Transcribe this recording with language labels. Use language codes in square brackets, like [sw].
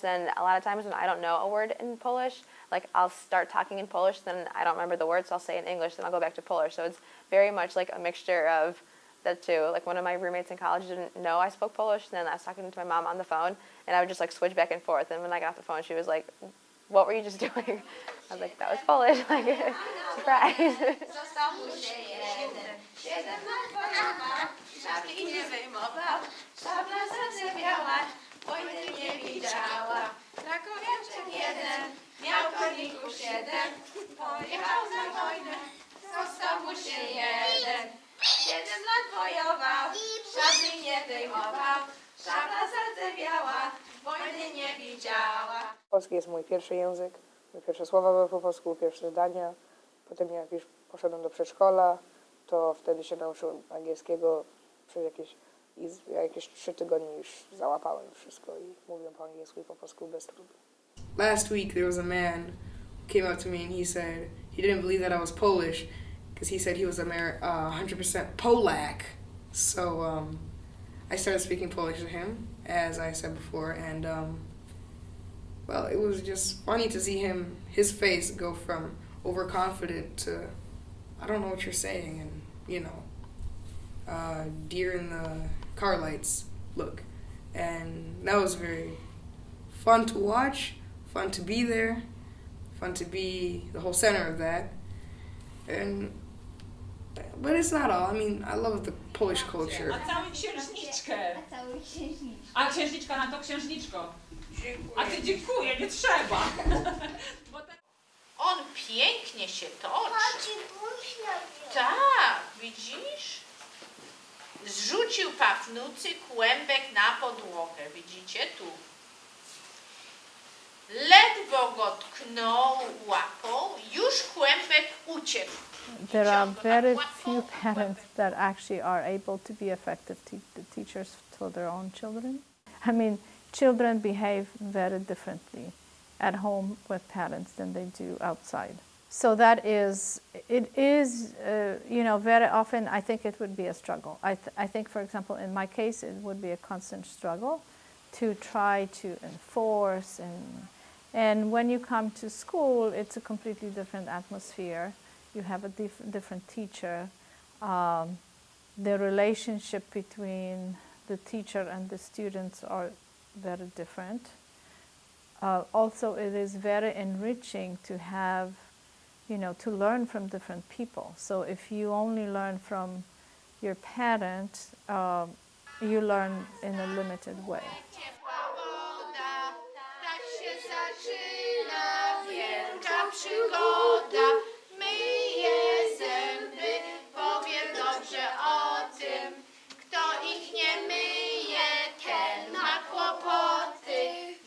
[en] Then a lot of times when I don't know a word in Polish, I'll start talking in Polish, then I don't remember the words, so I'll say it in English, then I'll go back to Polish. So it's very much a mixture of the two. One of my roommates in college didn't know I spoke Polish, then I was talking to my mom on the phone, and I would just switch back and forth. And when I got off the phone, she was like, "What were you just doing?" I was like, "That was Polish." Surprise. [pl] Został mu się jeden, 7 lat wojował, szabli nie wyjmował, szabla zardzewiała, wojny nie widziała. Krakowiaczek jeden, miał koników 7, pojechał za wojnę, został mu się jeden. 7 lat wojował, szabli nie wyjmował, szabla zardzewiała, wojny nie widziała. Polski jest mój pierwszy język, moje pierwsze słowa były po polsku, pierwsze zdania. Potem jak już poszedłem do przedszkola, to wtedy się nauczyłem angielskiego. Przez jakieś 3 tygodnie już załapałem wszystko i mówię po angielsku i po polsku bez trudu. [en] Last week there was a man came up to me and he said he didn't believe that I was Polish because he said he was 100% Polak. So I started speaking Polish to him, as I said before, and well, it was just funny to see his face go from overconfident to, I don't know what you're saying, and, you know, deer in the car lights look. And that was very fun to watch, fun to be there, fun to be the whole center of that. But it's not all. I mean, I love the Polish culture. [pl] A całą księżniczkę. A cały księżniczkę. A księżniczka na to księżniczko. A ty dziękuję, nie trzeba. Bo tak- On pięknie się toczy. Tak, widzisz? Zrzucił pafnucy kłębek na podłogę. Widzicie tu? Ledwo go tknął łapą, już kłębek uciekł. [en] There are very few parents that actually are able to be effective teachers to their own children. I mean, children behave very differently at home with parents than they do outside. So that is, it is, you know, very often I think it would be a struggle. I think, for example, in my case, it would be a constant struggle to try to enforce. And when you come to school, it's a completely different atmosphere. You have a different teacher. The relationship between the teacher and the students are very different. Also, it is very enriching to have, you know, to learn from different people. So if you only learn from your parent, you learn in a limited way. [pl] Ciepła woda, tak się zaczyna wielka przygoda. Myję zęby, powiem dobrze o tym. Kto ich nie myje, ten ma kłopoty.